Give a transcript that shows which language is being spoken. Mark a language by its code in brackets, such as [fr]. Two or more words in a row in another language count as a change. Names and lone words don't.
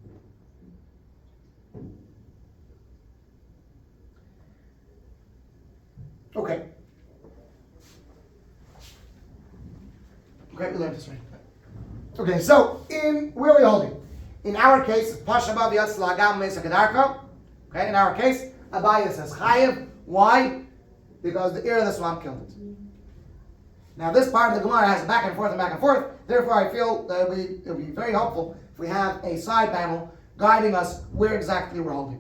[en] Okay. Okay, we learned this right. Okay, so where are we holding? In our case, [he] Pasha ba viyatzet laagam meisa kedarka. [en] Okay, in our case, Abaya says chayev. Why? Because the ear of the swamp killed it. Now this part of the Gemara has back and forth and back and forth. Therefore, I feel that it would be very helpful if we have a side panel guiding us where exactly we're holding.